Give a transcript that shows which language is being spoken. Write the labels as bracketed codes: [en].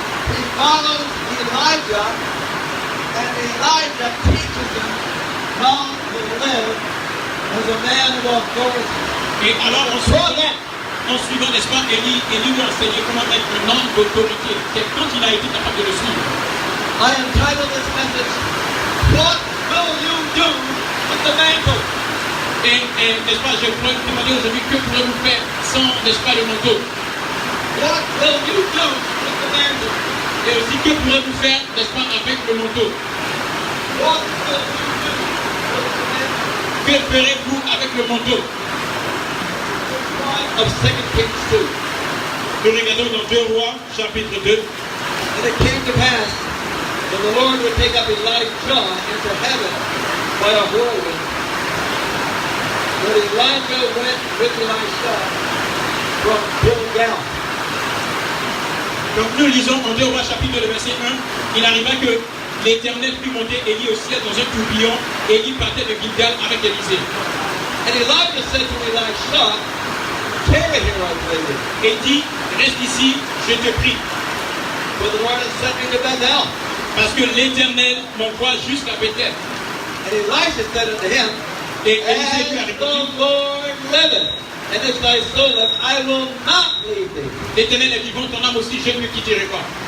[en] He follows Elijah, and Elijah teaches him how to live as a man of authority. [fr] Et alors en suivant, n'est-ce pas, Élie lui a enseigné comment être un homme d'autorité. C'est quand il a été capable de le suivre. [en] I entitled this message, What Will You Do with the Mantle? [fr] Et n'est-ce pas, je pourrais vous demander aujourd'hui que pourrez-vous faire sans, n'est-ce pas, le manteau. [en] What will you do with the mantle? [fr] Et aussi que pourrez-vous faire, n'est-ce pas, avec le manteau. [en] What will you do with the mantle? [fr] Que ferez-vous avec le manteau? [en] Of 2 Kings 2. [fr] Nous regardons dans 2 Rois, chapitre 2. [en] And it came to pass that the Lord would take up Elijah into heaven by a whirlwind. But Elijah went with Elisha from Gilgal. [fr] Donc nous lisons en 2 Rois chapitre le verset 1, il arriva que l'Éternel fit monter Élie au ciel dans un tourbillon, et Élie partait de Gilgal avec Élisée. [en] And Elijah said to Elisha, Tarry here, I pray thee. [fr] Et il dit, reste ici, je te prie, [en] For the Lord has sent me to Bethel. [fr] parce que l'Éternel m'envoie jusqu'à Bethel. [en] And Elisha said unto him, [fr] Et Élisée lui a [en] As the [fr] répondu, [en] Lord liveth, and as thy soul liveth, I will not leave thee. [fr] l'Éternel est vivant, ton âme aussi, je ne le quitterai pas.